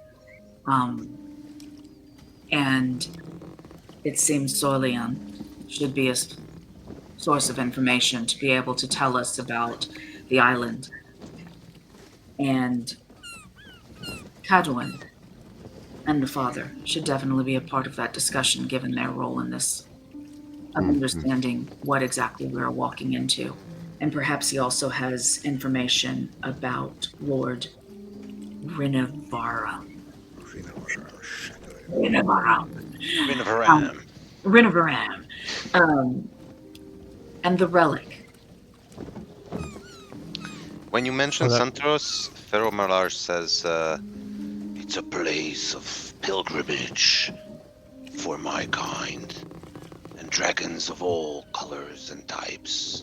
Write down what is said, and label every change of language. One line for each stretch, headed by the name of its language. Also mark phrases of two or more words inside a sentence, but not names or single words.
English: And it seems Sorleon should be a source of information to be able to tell us about the island And Cadwin and the father should definitely be a part of that discussion, given their role in this, of understanding what exactly we're walking into. And perhaps he also has information about Lord Rinavara. Rinavara. Rinavaram. Rinavaram. And the relic. When you mention Well, Santos, Pharaoh Malar says, it's a place of pilgrimage for my kind, and dragons of all colors and types.